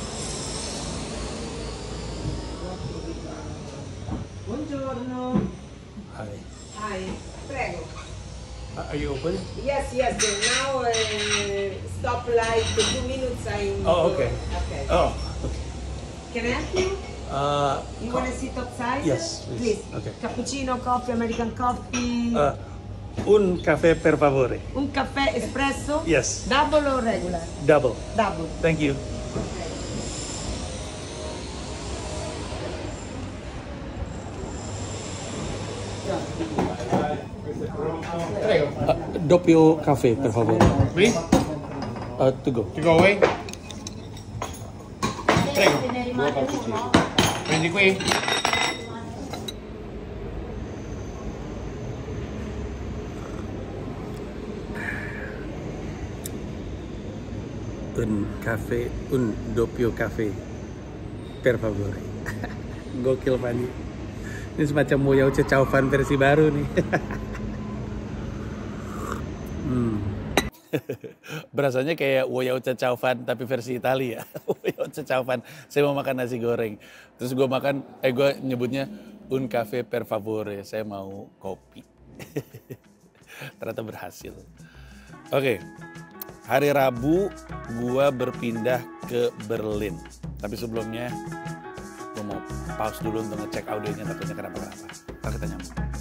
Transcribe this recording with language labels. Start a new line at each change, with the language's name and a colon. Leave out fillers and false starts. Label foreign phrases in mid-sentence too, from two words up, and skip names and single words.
Italian: Buongiorno.
English: Hi. Hi, prego. Are you open? Yes, yes. Now stop like 2 minutes. Oh, okay. Okay. Oh, okay. Can I help you? You want to sit outside? Yes, please. Okay. Cappuccino, coffee, American coffee.
Italian: Un caffè per favore. Un caffè espresso?
English: Yes. Double or regular? Double. Double. Thank you.
Italian: Doppio caffè per favore. Qui?
English: To go. To go away?
Italian: Prego. Prendi qui? Un caffè, un doppio caffè per favore.
Indonesian: Gokil Fandi. Ini semacam
Chinese: 我要吃炒饭
Indonesian: versi baru nih. Berasanya kayak
Chinese: 我要吃炒饭
Indonesian: tapi versi Italia.
Chinese: 我要吃炒饭.
Indonesian: Saya mau makan nasi goreng. Terus gue nyebutnya
Italian: un caffè per favore.
Indonesian: Saya mau kopi. Ternyata berhasil. Oke. Hari Rabu gue berpindah ke Berlin. Tapi sebelumnya gue mau pause dulu untuk ngecek audionya, takutnya kenapa-kenapa. Ntar kita nyambung.